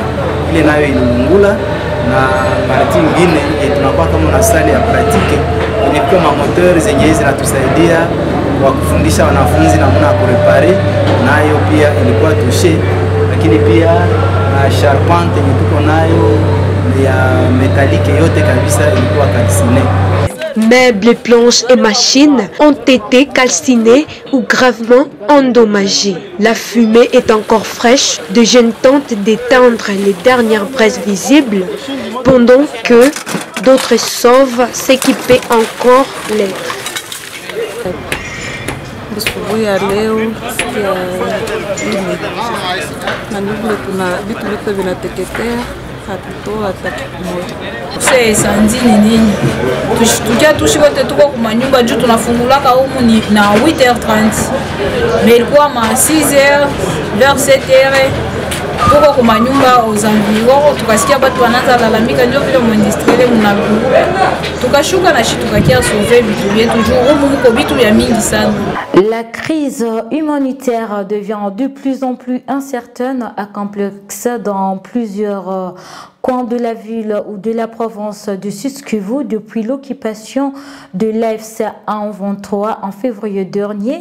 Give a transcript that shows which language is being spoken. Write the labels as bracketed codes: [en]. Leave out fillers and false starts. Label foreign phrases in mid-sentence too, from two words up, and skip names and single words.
[sw] Ile nayo ililungula, na parti nyingine tunakuwa kama na sali ya pratique kwenye kwa moteur zenye zinatusaidia kwa kufundisha wanafunzi namna ya kurepare, nayo pia ilikuwa touché, lakini pia na charpente yenye tuko nayo ya métallique yote kabisa ilikuwa calcinée. [fr] Meubles, planches et machines ont été calcinés ou gravement endommagés. La fumée est encore fraîche. De jeunes tentent d'éteindre les dernières braises visibles, pendant que d'autres sauvent s'équiper encore l'air. [sw] Tukia tushi wote tuko kwa nyumba juu tunafungulaka humu ni na 8h30. Mais ilikuwa ma 6h vers 7h tuko kwa nyumba [fr] aux environs, [sw] tukasikia watu wanaanza lalamika, ndio vile muindustriele mnalungula. Tukashuka na shitu tukakia sauver vitu vyetu juu humu mko vitu vya mingi sana. [fr] La crise humanitaire devient de plus en plus incertaine et complexe dans plusieurs coins de la ville ou de la province du Sud-Kivu depuis l'occupation de l'AFC M23 en février dernier.